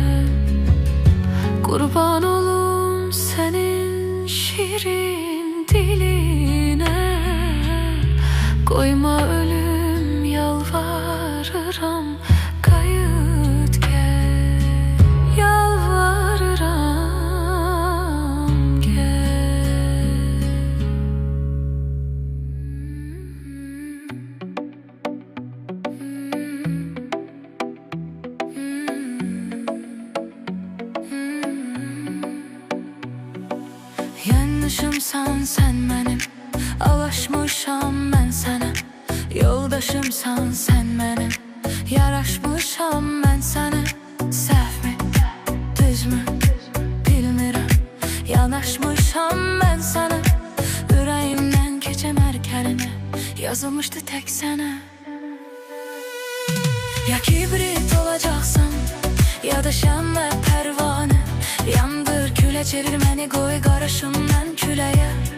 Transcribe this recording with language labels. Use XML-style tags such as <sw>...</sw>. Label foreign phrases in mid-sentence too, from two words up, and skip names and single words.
<az>Qurban olum sənin şirin dilinə, qoyma ölüm yalvarıram, qayıt gel, yalvarıram, gel.</az> <tr>Yanlışımsan sen benim, alaşmışam ben sana. Yoldaşımsan sen benim, yaraşmışam ben sana.</tr> <az>Səhvmi, düzmü, bilmirəm, yanaşmışam</az> <tr>ben sana.</tr> <az>Ürəyimdən keçən hər kəlmə yazılmışdı tək sənə.</az> <tr>Ya kibrit olacaksan, ya da şəmmə pərvanə.</tr> <az>Yandır külə, çevir məni, qoy qarışımdan küləyə.</az>